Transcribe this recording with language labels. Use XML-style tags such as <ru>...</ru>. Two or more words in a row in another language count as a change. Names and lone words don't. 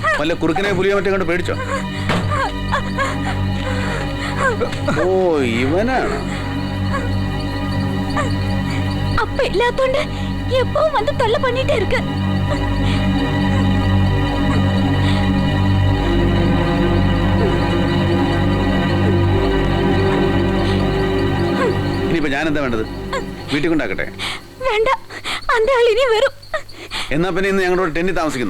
<ml>വല്ല കുറുക്കനെ പുലിയോ മറ്റേ കൊണ്ട് പേടിച്ചോ? ഓ ഇവനാണ്.</ml> <ta>அப்ப இல்லாதோண்டு எப்பவும் வந்து தொல்லை பண்ணிட்டே இருக்கு.</ta> <ml>ഇനിയിപ്പോ ഞാൻ എന്താ വേണ്ടത്? വീട്ടിൽ കൊണ്ടാക്കട്ടെ? വേണ്ട, அந்த ആൾ ഇനി വരും. എന്നാ പിന്നെ ഇന്ന് ഞങ്ങളുടെ ടെന്റിൽ താമസിക്കുന്നു.</ml>